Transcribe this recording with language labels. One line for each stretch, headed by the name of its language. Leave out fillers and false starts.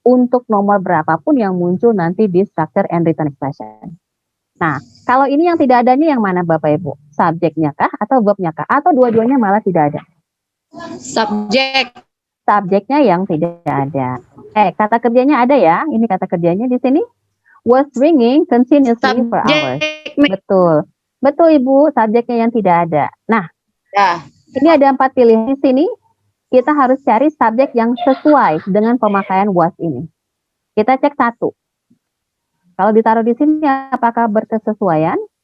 Indonesian: Untuk nomor berapapun yang muncul nanti di structure and written expression. Nah, kalau ini yang tidak ada ini yang mana Bapak Ibu? Subjeknya kah atau verbnya kah? Atau dua-duanya malah tidak ada? Subjek. Subjeknya yang tidak ada. Kata kerjanya ada ya. Ini kata kerjanya di sini.
English: Was ringing continuously for hours.
Indonesian: Betul. Betul Ibu, subjeknya yang tidak ada. Nah, ini ada 4 pilihan di sini. Kita harus cari subjek yang sesuai dengan pemakaian was ini. Kita cek 1. Kalau ditaruh di sini, apakah berkesesuaian?